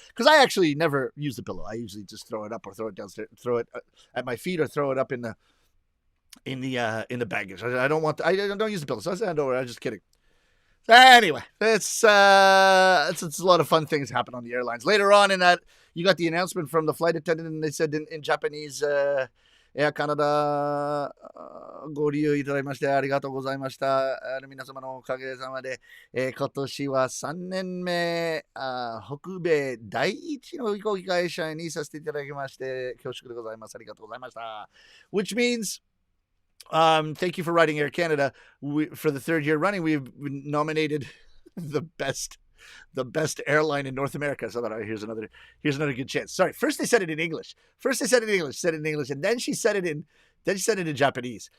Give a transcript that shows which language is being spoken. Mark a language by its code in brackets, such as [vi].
[en] Because I actually never use the pillow. I usually just throw it up or throw it downstairs, throw it at my feet, or throw it up in the baggage. I don't use the pillow. So I said, no, I'm just kidding. Anyway, it's a lot of fun things happen on the airlines. Later on in that, you got the announcement from the flight attendant, and they said in Japanese, Air Canada, [ja] ご利用いただきましてありがとうございました。皆様のおかげさまで、今年は3年目、北米第一の飛行機会社にさせていただきまして、恐縮でございます。ありがとうございました。 [en] Which means, thank you for writing Air Canada. For the third year running, we've been nominated the best airline in North America. So here's another good chance. Sorry, first they said it in English. And then she said it in Japanese.